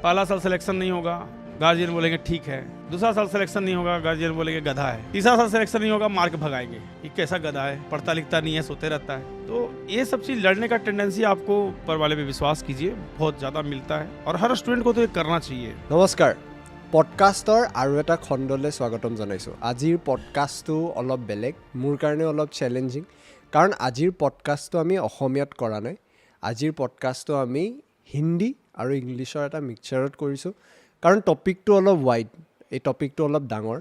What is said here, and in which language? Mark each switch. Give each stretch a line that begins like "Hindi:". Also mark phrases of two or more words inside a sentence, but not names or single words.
Hindi: पहला साल सिलेक्शन नहीं होगा, गार्जियन बोलेंगे ठीक है। दूसरा साल सिलेक्शन नहीं होगा, गार्जियन बोलेंगे गधा है। तीसरा साल सिलेक्शन नहीं होगा, मार के भगाएंगे, ये कैसा गधा है, पढ़ता लिखता नहीं है, सोते रहता है। तो ये सब चीज लड़ने का टेंडेंसी आपको ऊपर वाले पे विश्वास कीजिए, बहुत ज्यादा मिलता है और हर स्टूडेंट को तो ये करना चाहिए।
Assamese: নমস্কাৰ, পডকাষ্টাৰ আৰু এটা খণ্ডলৈ স্বাগতম জনাইছোঁ। আজিৰ পডকাষ্টটো অলপ বেলেগ, মোৰ কাৰণে অলপ চেলেঞ্জিং, কাৰণ আজিৰ পডকাষ্টটো আমি অসমীয়াত কৰা নাই। আজিৰ পডকাষ্টটো আমি হিন্দী আৰু ইংলিছৰ এটা মিক্সচাৰত কৰিছোঁ, কাৰণ টপিকটো অলপ ৱাইড, এই টপিকটো অলপ ডাঙৰ।